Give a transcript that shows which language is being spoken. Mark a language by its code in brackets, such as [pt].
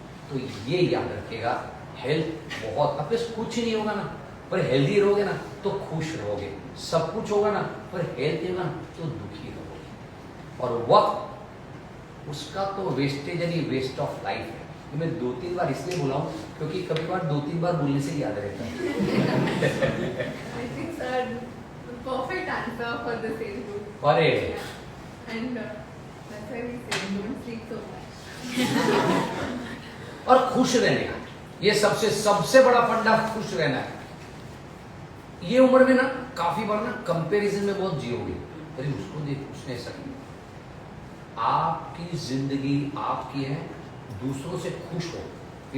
[hi] तो ये याद रखिएगा, हेल्थ बहुत, अपने कुछ नहीं होगा ना पर हेल्दी रहोगे ना तो खुश रहोगे, सब कुछ होगा ना पर हेल्थ होगा ना तो दुखी रहोगे। और वक्त उसका तो वेस्टेज यानी वेस्ट ऑफ लाइफ है। मैं 2-3 बार इसलिए बोला हूँ क्योंकि कभी बार 2-3 बार बोलने से याद रहता है। [en] I think sir, perfect answer for the same group. अरे And that's why we say don't sleep so much. [hi] और खुश रहने का ये सबसे बड़ा फंडा, खुश रहना है। ये उम्र में ना काफी बार ना कंपैरिजन में बहुत जियोगे, अरे उसको देख, उसने ऐसा किया। आपकी जिंदगी आपकी है, दूसरों से खुश हो।